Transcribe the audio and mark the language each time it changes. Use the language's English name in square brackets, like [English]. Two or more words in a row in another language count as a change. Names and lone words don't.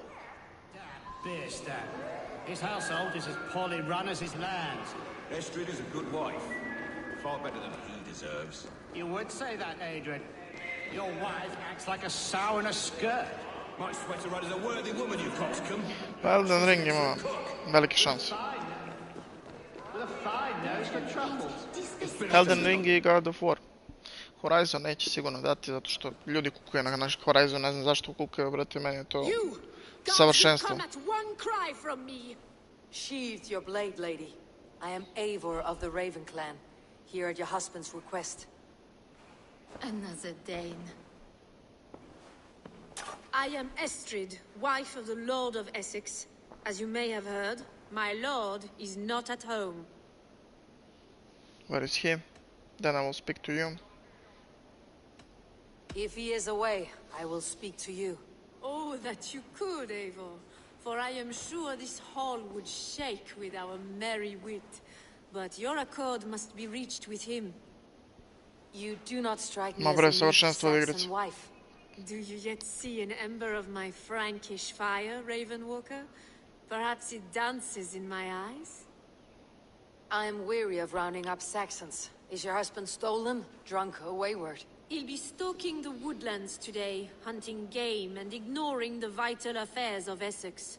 [English] Beerstan. His household is as poorly run as his lands. Estrid is a good wife. Far better than he deserves. You would say that, Adrian. Your wife acts like a sow in a skirt. Might sweat her out as a worthy woman, you coxcomb. [Serbian] Pa Elden Ring ima velike šanse. [English] With a fine nose for truffles. [Serbian] Elden Ring i God of War. Horizon neće sigurno dati, zato što ljudi kukaju na naš Horizon, ne znam zašto kukaju, brate, meni je to savršenstvo. [English] Sheathe your blade, lady. I am Eivor of the Raven clan, here at your husband's request. Another Dane. I am Estrid, wife of the Lord of Essex. As you may have heard, my lord is not at home. Where is he? Then I will speak to you. If he is away, I will speak to you. Oh, that you could, Eivor. For I am sure this hall would shake with our merry wit. But your accord must be reached with him. You do not strike me [Serbian] Ma bre, [English] as a meek [Serbian] savršenstvo od igrice. [English] Saxon wife. Do you yet see an ember of my Frankish fire, Ravenwalker? Perhaps it dances in my eyes? I am weary of rounding up Saxons. Is your husband stolen, drunk, or wayward? He'll be stalking the woodlands today, hunting game and ignoring the vital affairs of Essex.